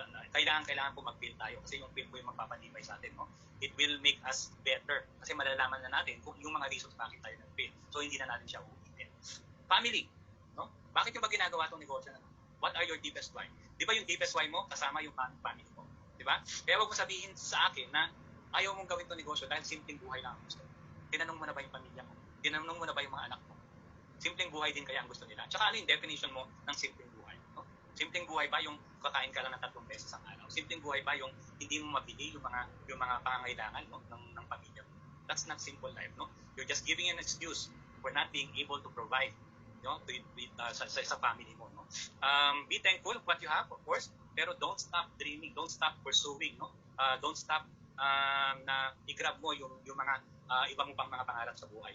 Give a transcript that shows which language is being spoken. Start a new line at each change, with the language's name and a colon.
Filipino: Kailangan po mag-fail tayo kasi yung fail po yung magpapatibay sa atin, no?
English: It will make us better
Filipino: kasi malalaman na natin kung yung mga reasons bakit tayo nag-fail. So hindi na natin siya uulitin. Family, no? Bakit yung ba ginagawa itong negosyo na?
English: What are your deepest why?
Filipino: Di ba yung deepest why mo kasama yung family mo? Di ba? Kaya wag mo sabihin sa akin na ayaw mong gawin itong negosyo dahil simpleng buhay lang ang gusto. Tinanong mo na ba yung pamilya mo? Tinanong mo na ba yung mga anak mo? Simpleng buhay din kaya ang gusto nila? Tsaka ano yung definition mo ng simpleng buhay? No? Simpleng buhay ba yung kakain ka lang ng 3 beses ang araw? Simpleng buhay ba yung hindi mo mabili yung mga pangangailangan, no, ng pamilya mo?
English: That's not simple life, no? You're just giving an excuse for not being able to provide, no,
Filipino: sa family mo,
English: no? Be thankful of what you have, of course, pero don't stop dreaming, don't stop pursuing, no? Don't stop
Filipino: na i-grab mo yung mga iba mo pang mga pangarap sa buhay.